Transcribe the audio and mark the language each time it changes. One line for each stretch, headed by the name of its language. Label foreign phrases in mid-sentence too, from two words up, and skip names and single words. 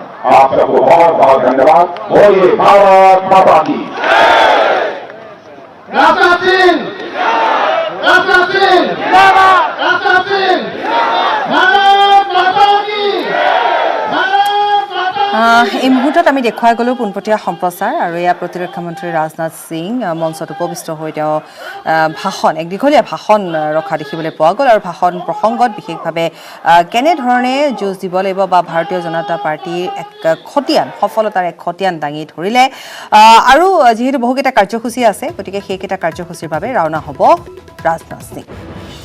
Hindi: आप सबको बहुत बहुत धन्यवाद। बोलिए भारत माता की। राजनाथ सिंह, राजनाथ सिंह, राजनाथ सिंह, भारत माता की, भारत माता की।
Assamese: এই মুহূৰ্তত আমি দেখুৱাই গ'লোঁ পোনপটীয়া সম্প্ৰচাৰ আৰু এয়া প্ৰতিৰক্ষা মন্ত্ৰী ৰাজনাথ সিং মঞ্চত উপবিষ্ট হৈ তেওঁ এক দীঘলীয়া ভাষণ ৰখা দেখিবলৈ পোৱা গ'ল আৰু ভাষণ প্ৰসংগত বিশেষভাৱে কেনেধৰণে যুঁজ দিব লাগিব বা ভাৰতীয় জনতা পাৰ্টীৰ এক সফলতাৰ এক খতিয়ান দাঙি ধৰিলে আৰু যিহেতু বহুকেইটা কাৰ্যসূচী আছে গতিকে সেইকেইটা কাৰ্যসূচীৰ বাবে ৰাওনা হ'ব ৰাজনাথ সিং।